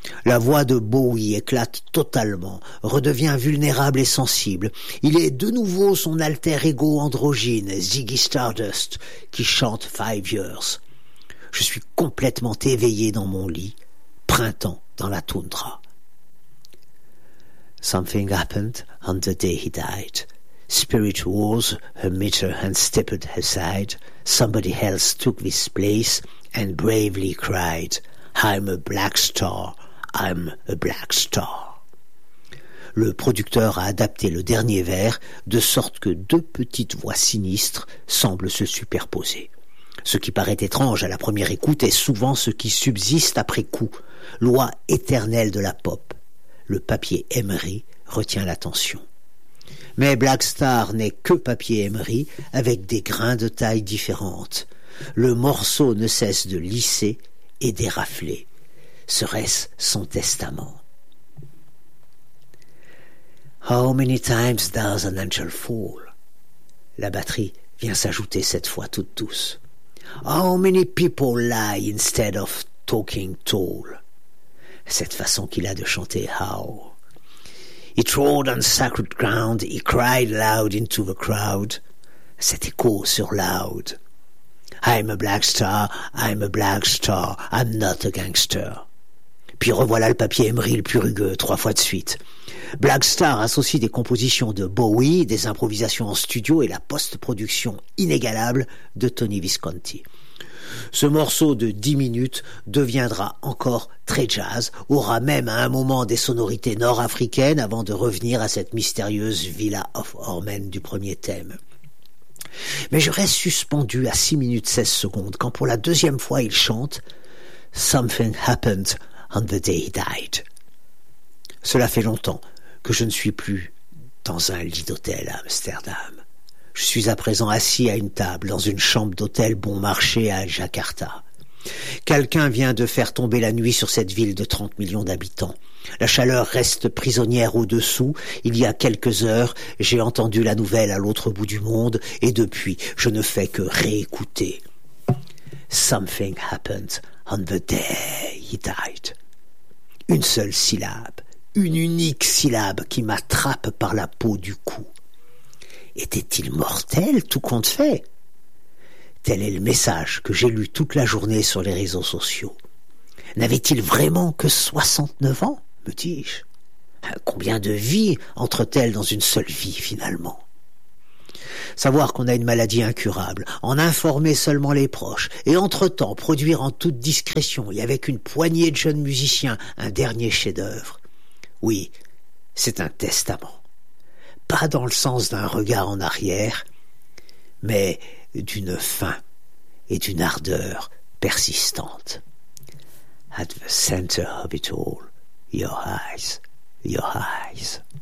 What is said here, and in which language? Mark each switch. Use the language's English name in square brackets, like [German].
[French] La voix de Bowie éclate totalement, redevient vulnérable et sensible. Il est de nouveau son alter ego androgyne, Ziggy Stardust, qui chante Five Years. Je suis complètement éveillé dans mon lit, printemps dans la toundra. [English] Something happened on the day he died. Spirit walls, her meter and stepped aside. Somebody else took this place and bravely cried, I'm a black star. I'm a black star. [French] Le producteur a adapté le dernier vers de sorte que deux petites voix sinistres semblent se superposer. Ce qui paraît étrange à la première écoute est souvent ce qui subsiste après coup. Loi éternelle de la pop. Le papier Emery retient l'attention. Mais Black Star n'est que papier Emery avec des grains de taille différentes. Le morceau ne cesse de lisser et d'érafler. Serait-ce son testament? [English] How many times does an angel fall? [French] La batterie vient s'ajouter cette fois toute douce. [English] How many people lie instead of talking tall? [French] Cette façon qu'il a de chanter how. [English] He trod on sacred ground, he cried loud into the crowd. [French] Cet écho sur loud. [English] I'm a black star, I'm a black star, I'm not a gangster. [French] Puis revoilà le papier Emery le plus rugueux, trois fois de suite. Black Star associe des compositions de Bowie, des improvisations en studio et la post-production inégalable de Tony Visconti. Ce morceau de 10 minutes deviendra encore très jazz, aura même à un moment des sonorités nord-africaines avant de revenir à cette mystérieuse Villa of Ormen du premier thème. Mais je reste suspendu à 6 minutes 16 secondes quand pour la deuxième fois il chante « [English] Something happened on the day he died ». [French] Cela fait longtemps que je ne suis plus dans un lit d'hôtel à Amsterdam. Je suis à présent assis à une table dans une chambre d'hôtel bon marché à Jakarta. Quelqu'un vient de faire tomber la nuit sur cette ville de 30 millions d'habitants. La chaleur reste prisonnière au-dessous. Il y a quelques heures, j'ai entendu la nouvelle à l'autre bout du monde et depuis, je ne fais que réécouter. [English] Something happened on the day he died. [French] Une seule syllabe, une unique syllabe qui m'attrape par la peau du cou. Était-il mortel, tout compte fait? Tel est le message que j'ai lu toute la journée sur les réseaux sociaux. N'avait-il vraiment que 69 ans, me dis-je? Combien de vies entre-t-elle dans une seule vie, finalement? Savoir qu'on a une maladie incurable, en informer seulement les proches, et entre-temps produire en toute discrétion et avec une poignée de jeunes musiciens un dernier chef-d'œuvre. Oui, c'est un testament. Pas dans le sens d'un regard en arrière, mais d'une faim et d'une ardeur persistante. [English] At the center of it all, your eyes, your eyes.